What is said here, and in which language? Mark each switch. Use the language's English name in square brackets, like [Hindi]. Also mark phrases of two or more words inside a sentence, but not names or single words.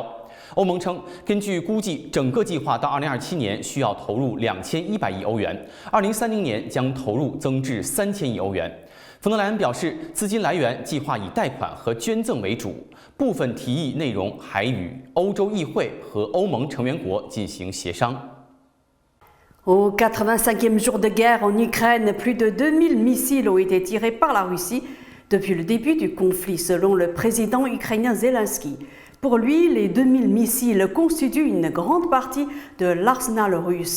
[Chinese] 欧盟称，根据估计，整个计划到2027年需要投入2100亿欧元，2030年将投入增至3000亿欧元。冯德莱恩表示，资金来源计划以贷款和捐赠为主，部分提议内容还与欧洲议会和欧盟成员国进行协商。 [French] Au 85e jour de guerre en Ukraine, plus de 2000 missiles ont été tirés par la Russie depuis le début du conflit, selon le président ukrainien Zelensky. Pour lui, les 2000 missiles constituent une grande partie de l'arsenal russe.